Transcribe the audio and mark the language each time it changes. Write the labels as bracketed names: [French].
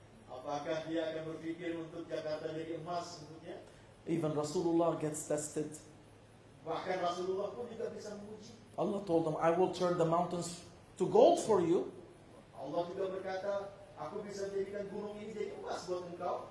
[Indonesian] Apakah dia akan berpikir untuk Jakarta jadi emas sesungguhnya? [English] Even Rasulullah gets tested. [Indonesian] Bahkan Rasulullah pun juga bisa menguji. [English] Allah told them, I will turn the mountains to gold for you. [Indonesian] Allah juga berkata, aku bisa menjadikan gunung ini jadi emas buat engkau.